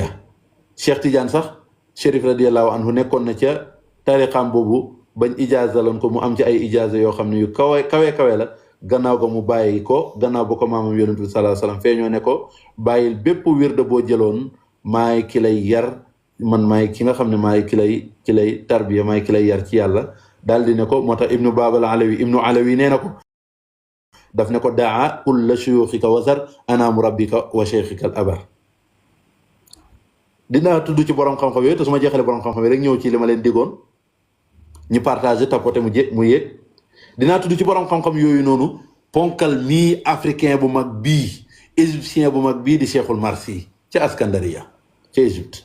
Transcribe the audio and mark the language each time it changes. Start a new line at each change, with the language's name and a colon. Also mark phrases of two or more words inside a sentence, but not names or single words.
Wolof: Cheikh Tidiane sax Chérif
Arabic: رضي الله عنه
Wolof: nekkoon na ca tariqaam boobu bañ ijaazaloon ko mu am ci ay ijaaza yoo xam ne yu kawe la gannaaw ga mu bàyyi ko gannaaw ba ko maamam yonent bi
Arabic: صلى الله عليه وسلم
Wolof: feeñoo ne ko bàyyil bépp wirde boo jëloon maay ki lay yar man maay ki nga xam ne maay ki lay tarbiya maay ki lay yar ci yàlla daal di ne ko moo tax ibnu babal alawi nee na ko daf ne ko
Arabic: دع كل شيوخك وصر أنا مربيك وشيخك الأكبر.
Wolof: dinaa tudd ci borom xam-xam yooyu te su ma jeexalee borom xam-xam yi rek ñëw ci li ma leen digoon ñu partagé tapoté mu yéeg dinaa tudd ci borom xam-xam yooyu noonu ponkal mii africain bu mag bii égyptien bu mag bii di Cheikhul Marsi ca Askandariya ca Égypte.